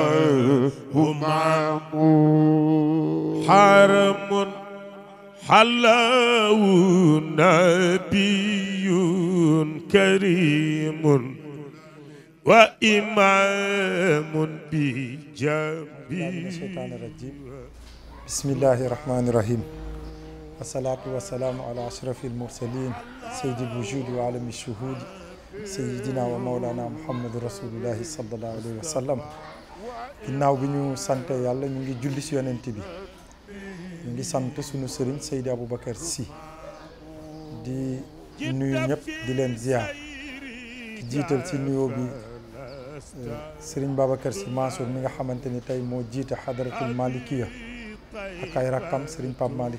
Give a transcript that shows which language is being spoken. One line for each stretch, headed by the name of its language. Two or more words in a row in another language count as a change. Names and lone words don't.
Arabic: وهمام حرم حله نبي كريم وإمام بجنبه. بسم الله الرحمن الرحيم. والصلاة والسلام على أشرف المرسلين سيد الوجود وعالم الشهود سيدنا ومولانا محمد رسول الله صلى الله عليه وسلم.
Wolof: ginnaaw bi ñu sant yàlla ñu ngi julli ci yonent bi ñu ngi sant sunu sëriñ Seydi Aboubacar Sy di nuyu ñëpp di leen ziar di jiital ci nuyoo bi sëriñ Babacar Sy Mansour mi nga xamante ni tey moo jiite
Arabic: الحضرة المالكية
Wolof: ak ay rakkam sëriñ Pape Malick